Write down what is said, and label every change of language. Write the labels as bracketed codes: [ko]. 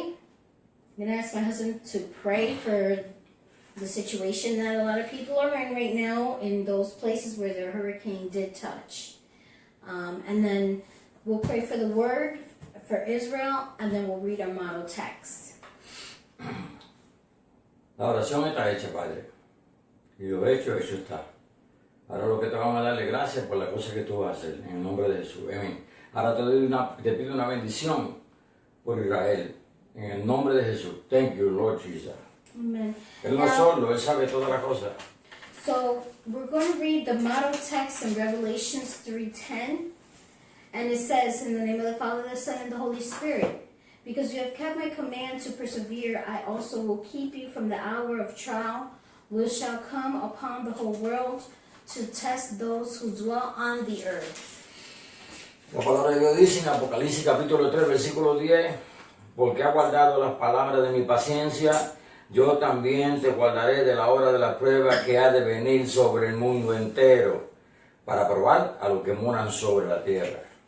[en] I'm going to ask my husband to pray for the situation that a lot of people are in right now in those places where the hurricane did touch. And then we'll pray for the word for Israel, and then we'll read our model text. [es] La oración está hecha, Padre. Y lo hecho está. Ahora lo que te vamos a darle gracias por la cosa que tú vas a hacer. En el nombre de Jesús. Amén. Ahora te pido una bendición por Israel. En el nombre de Jesús. [en] Thank you, Lord Jesus. Amen. [es] Él no solo, Él sabe todas las cosas. [en] So we're going to read the model text in Revelations 3:10. And it says, in the name of the Father, the Son, and the Holy Spirit, because you have kept my command to persevere, I also will keep you from the hour of trial, which shall come upon the whole world to test those who dwell on the earth. [es] La palabra de Dios dice en Apocalipsis capítulo 3, versículo 10, porque has guardado las palabras de mi paciencia, yo también te guardaré de la hora de la prueba que ha de venir sobre el mundo entero, para probar a los que moran sobre la tierra.